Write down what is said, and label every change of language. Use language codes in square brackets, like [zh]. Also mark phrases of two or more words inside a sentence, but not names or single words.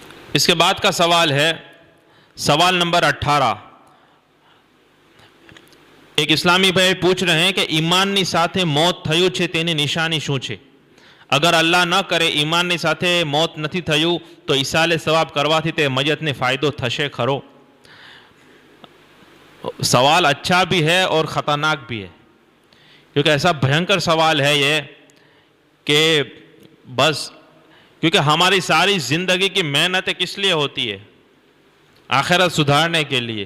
[ur] اس کے بعد کا سوال ہے سوال نمبر 18۔ ایک اسلامی بھائی پوچھ رہے ہیں کہ [gu] ایمانની સાથે મોત થયું છે તેની નિશાની શું છે؟ અગર અલ્લાહ ન કરે ઈમાનની સાથે મોત નથી થયું તો ઈસાલે સવાબ કરવાથી તે મયતને ફાયદો થશે ખરો؟ [ur] سوال اچھا بھی ہے اور خطرناک بھی ہے، کیونکہ ایسا بھینکر سوال ہے یہ کہ بس کیونکہ ہماری ساری زندگی کی محنت کس لیے ہوتی ہے؟ آخرت سدھارنے کے لیے۔